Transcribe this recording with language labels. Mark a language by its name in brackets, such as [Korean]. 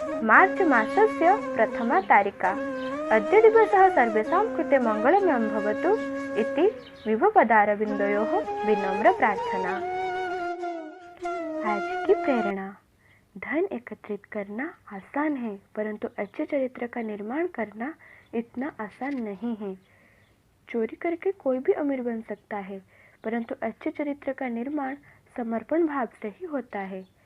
[Sanskrit] मार्च मासस्य प्रथमा तारिका। अद्य दिवसः सर्वेषां कृते मङ्गलमयं भवतु इति विभुपदारविन्दयोः विनम्र प्रार्थना। [Hindi] आज की प्रेरणा। धन एकत्रित करना आसान है, परंतु अच्छे चरित्र का निर्माण करना इतना आसान नहीं है। चोरी करके कोई भी अमीर बन सकता है, परंतु अच्छे चरित्र का निर्माण समर्पण भाव से ही होता है।